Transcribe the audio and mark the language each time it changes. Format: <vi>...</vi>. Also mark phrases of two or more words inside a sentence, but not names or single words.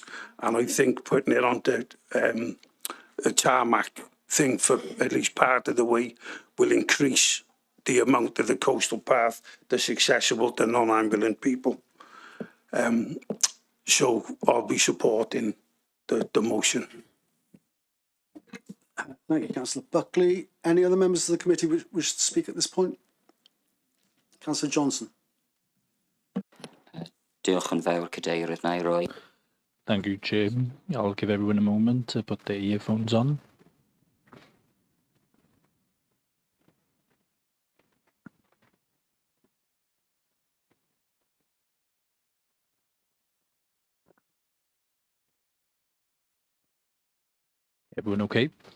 <en>And I think putting it onto a tarmac thing for at least part of the way will increase the amount of the coastal path that's accessible to non-ambulant people. So I'll be supporting the motion. Thank you, Councillor Buckley. Any other members of the committee wish to speak at this point? Councillor Johnson.</en> <cy>Diolch yn fawr, Cadeirydd. Na I roi.</cy> <en>Thank you, Chair. I'll give everyone a moment to put their earphones on. Everyone okay?</en>